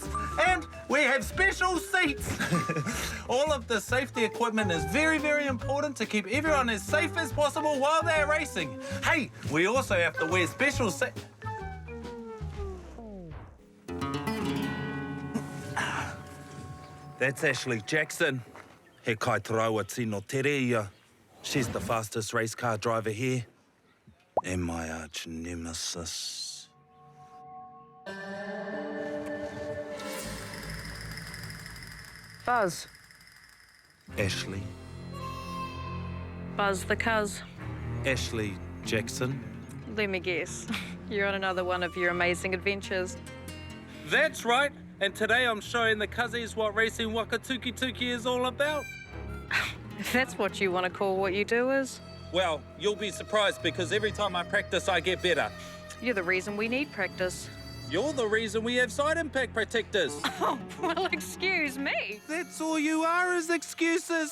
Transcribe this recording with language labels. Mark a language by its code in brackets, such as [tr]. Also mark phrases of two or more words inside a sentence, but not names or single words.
[en] And we have special seats. All of the safety equipment is very, very important to keep everyone as safe as possible while they're racing. Hey, we also have to wear special That's Ashley Jackson. [mi] He kaitaraua tino tereia. [en] She's the fastest race car driver here. And my arch nemesis. Buzz. Ashley. Buzz the cuz. Ashley Jackson. Let me guess. You're on another one of your amazing adventures. That's right. And today I'm showing the cuzzies what racing [mi] waka tuki-tuki [en] is all about. If that's what you want to call what you do is. Well, you'll be surprised because every time I practice, I get better. You're the reason we need practice. You're the reason we have side impact protectors. Oh, well, excuse me. That's all you are is excuses.